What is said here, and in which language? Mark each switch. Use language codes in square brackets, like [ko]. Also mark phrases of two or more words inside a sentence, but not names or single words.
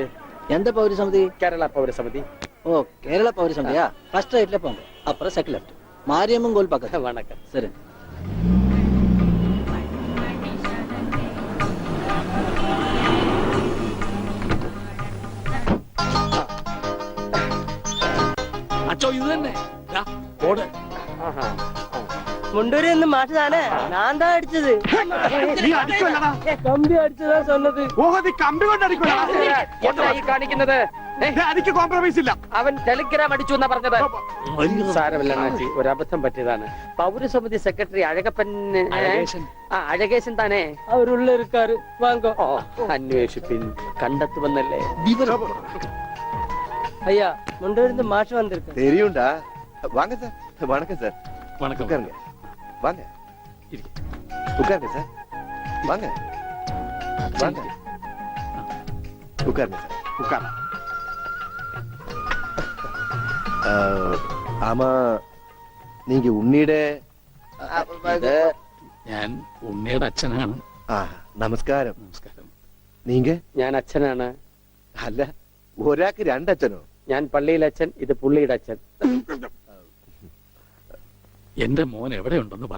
[ta] எந்த பௌரசமிதி? கேரளா பௌரசமிதி. ஓ, கேரளா பௌரசமிதியா? ஃபர்ஸ்ட் ரைட்ல போங்க, அப்புறம் செகண்ட் லெஃப்ட். மாரியம்மன் கோயில் பக்கத்துல. வணக்கம். சரி. [ml] അച്ചോ, ഇത് തന്നെ. ദാ, ഓട്. മുണ്ടൂരിൽ നിന്ന് മാറ്റതാണ്. ഞാൻ താ അടിച്ചത്. നീ അടിക്കുമല്ലടാ. കമ്പി അടിച്ചതാ சொன்னது. ഓഹോ, നീ കമ്പി കൊണ്ട് അടിക്കുമല്ലടാ. എന്തായി കാണിക്കുന്നത്? എനിക്ക് കോംപ്രമൈസ് ഇല്ല. അവൻ ടെലിഗ്രാം അടിച്ചു എന്നാ പറഞ്ഞത്. സാരമില്ല അണ്ണാച്ചി, ഒരു അബദ്ധം പറ്റിയതാണ്. പൗരസമിതി സെക്രട്ടറി അഴകപ്പൻ അഴകേശൻ [ta] தானே அவருள்ள இருக்கார் வாங்கோ. [ml] അന്വേഷിപ്പിൻ, കണ്ടെത്തുമെന്നല്ലേ. [ta] ஐயா முண்டூர்ந்து மாஷ் வந்திருக்கு. தெரியும்டா. வாங்க சார். வணக்கம் சார். வணக்கம். உட்காருங்க. வாங்க. உட்காருங்க சார். வாங்க. வாங்க. உட்காருங்க சார். ഉക്കാർ. ஆமா, நீங்க உன்னிയുടെ [ml] ഞാൻ ഉണ്ണിയുടെ അച്ഛനാണ്. നമസ്കാരം. നമസ്കാരം. [ta] നീങ്ക? [ml] ഞാൻ അച്ഛനാണ്. അല്ല, ഒരാൾക്ക് രണ്ടച്ഛനോ? ഞാൻ പള്ളിയിലെ അച്ഛൻ, ഇത് പുള്ളിയുടെ അച്ഛൻ. എന്റെ മോൻ എവിടെയുണ്ടെന്ന് പറ.